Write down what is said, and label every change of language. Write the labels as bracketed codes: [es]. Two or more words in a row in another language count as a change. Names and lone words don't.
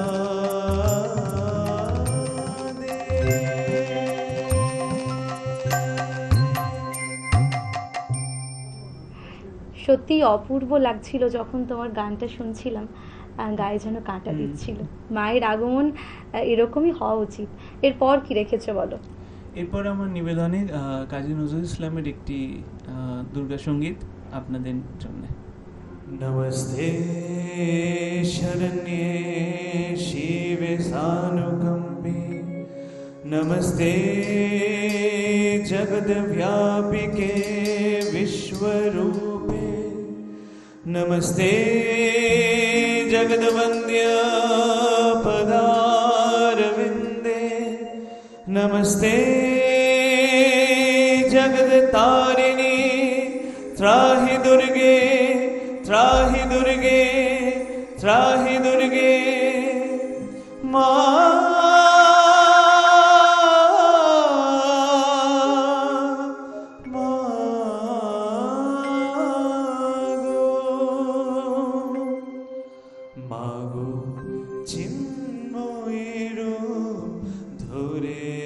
[bn] সত্যি অপূর্ব লাগছিল যখন তোমার গানটা শুনছিলাম, গায়ে যেন কাঁটা দিচ্ছিল। মায়ের আগমন এরকমই হওয়া উচিত। এরপর কি রেখেছো বলো? এরপর আমার নিবেদনে কাজী নজরুল ইসলামের একটি দুর্গা সঙ্গীত আপনাদের জন্য। [sa] नमस्ते शरण्ये शिवे सानुकंपे नमस्ते जगद्व्यापिके विश्वरूपे नमस्ते जगद्वन्द्य पदारविन्दे नमस्ते जगद्तारिणी त्राहि दुर्गे त्राहि दुर्गे त्राहि दुर्गे मा [bn] মাগো চিন্ময়ী রূপ ধরে